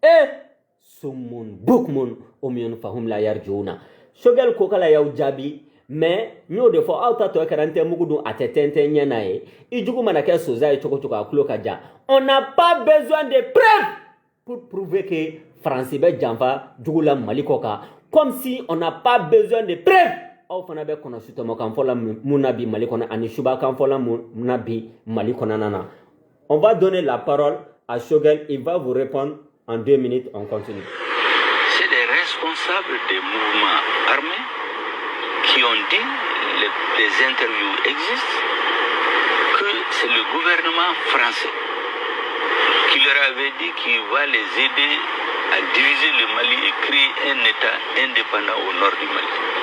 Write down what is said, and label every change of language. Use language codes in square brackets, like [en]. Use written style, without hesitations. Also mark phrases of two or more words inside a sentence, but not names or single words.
[ar] summun bukmun umyun fahum la yarjuna [bm] Choguel ko kala y'aw jaabi mais n y'o de fɔ aw ta tɔ kɛra n tɛ mugu dun a tɛ tɛntɛn ɲɛ n'a ye i jugu mana kɛ sosa ye cogo cogo a tulo ka jan [fr] on n'a pas besoin de preuves pour prouver que [bm] Faransi bɛ janfa jugu la Mali kɔ kan [fr] comme si on n'a pas besoin de preuves [bm] aw fana bɛ kɔnɔ sutɔmɔ fɔ la mun na bi Mali kɔnɔ ani suba kan fɔ la mun na bi Mali kɔnɔna na [fr] on va donner la parole à Choguel il va vous répondre en 2 minutes on continue. C'est des responsables des mouvements armés qui ont dit, les interviews existent, que c'est le gouvernement français qui leur avait dit qu'il va les aider à diviser le Mali et créer un État indépendant au nord du Mali.